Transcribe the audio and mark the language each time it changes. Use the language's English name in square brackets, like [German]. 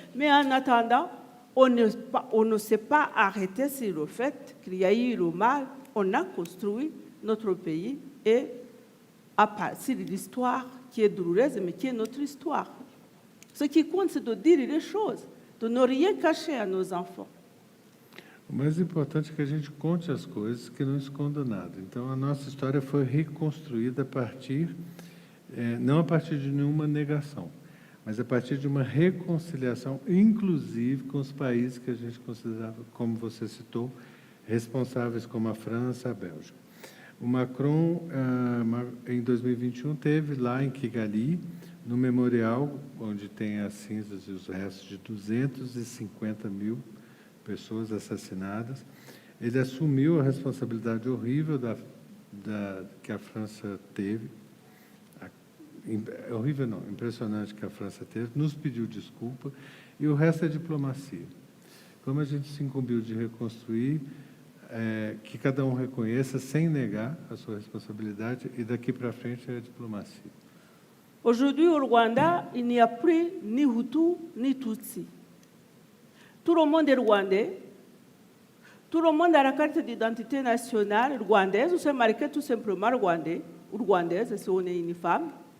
[French] Mais en attendant, on ne s'est pas arrêté sur le fait qu'il y a eu le mal. On a construit notre pays et à partir de l'histoire qui est douloureuse, mais qui est notre histoire. Ce qui compte, c'est de dire les choses, de ne rien cacher à nos enfants. [Portuguese] O mais importante é que a gente conte as coisas, que não esconda nada. Então, a nossa história foi reconstruída a partir, não a partir de nenhuma negação, mas a partir de uma reconciliação, inclusive com os países que a gente considerava, como você citou, responsáveis, como a França, a Bélgica. O Macron, em 2021, teve lá em Kigali, no memorial, onde tem as cinzas e os restos de 250 mil pessoas assassinadas. Ele assumiu a responsabilidade horrível que a França teve, horrível não, impressionante que a França teve, nos pediu desculpa, e o resto é diplomacia. Como a gente se incumbiu de reconstruir, que cada um reconheça sem negar a sua responsabilidade, e daqui para frente é a diplomacia. [French] Aujourd'hui, au Rwanda, il n'y a plus ni Hutu ni Tutsi. Tout le monde est rwandais. Tout le monde a la carte d'identité nationale rwandaise, ou c'est marqué tout simplement rwandais, ou rwandaise, si on est une femme.